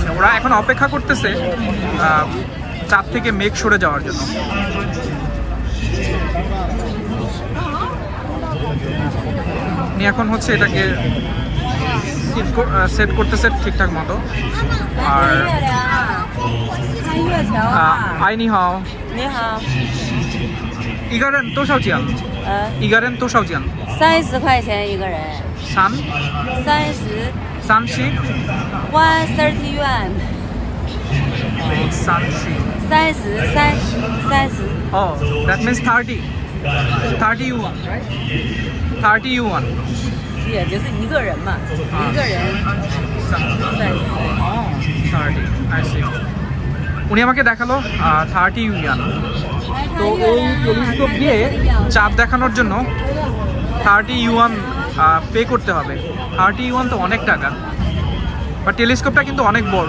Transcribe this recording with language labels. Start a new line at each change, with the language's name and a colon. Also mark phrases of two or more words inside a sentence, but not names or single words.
Bangla: ওরা এখন অপেক্ষা করতেছে চাঁদ থেকে মেঘ সরে যাওয়ার জন্য। উনি এখন হচ্ছে এটাকে সেট করতেছে ঠিকঠাক মতো।
Chinese: আর আই 你好你好一个人多少钱？一个人多少钱？30块钱一个人。 30 130 yuan。30
English: Oh, that means 30 yuan, right? 30 yuan
Chinese: 也就是一个人嘛，一个人30。
English: Oh, 30, I see.
Bangla: উনি আমাকে দেখালো 30 ইউয়ান। তো এই টেলিস্কোপ দিয়ে চাঁদ দেখানোর জন্য 30 ইউয়ান পে করতে হবে। 30 ইউয়ান তো অনেক টাকা, বাট টেলিস্কোপটা কিন্তু অনেক বড়।